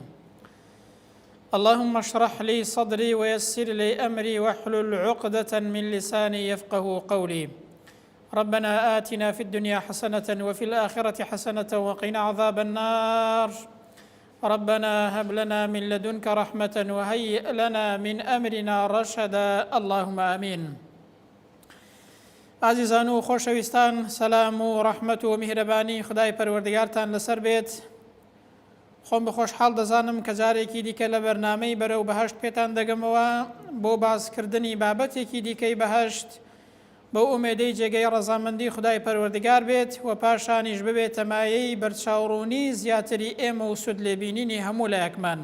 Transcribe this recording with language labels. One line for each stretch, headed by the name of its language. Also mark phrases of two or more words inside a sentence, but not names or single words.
Arabic: اللهم اشرح لي صدري ويسر لي أمري واحلل عقدة من لساني يفقه قولي. ربنا آتنا في الدنيا حسنة وفي الآخرة حسنة وقنا عذاب النار. ربنا هب لنا من لدنك رحمة وهيئ لنا من أمرنا رشدا. اللهم آمين.
Central Kurdish: عزیزان و خۆشەویستان، سەلام و ڕەحمەت و میهرەبانی خدای پەروەردگارتان لەسەر بێت. خۆم بەخۆشحاڵ دەزانم کە جارێکی دیکە لە بەرنامەی بەرەو بەهەشت پێتان دەگەمەوە بۆ باسکردنی بابەتێکی دیکەی بەهەشت، بەو ئومێدەی جێگەی ڕەزامەندی خدای پەروەردگار بێت و پاشانیش ببێتە مایەی بەرچاوڕوونی زیاتری ئێمە و سود لێبینینی هەموو لایەکمان.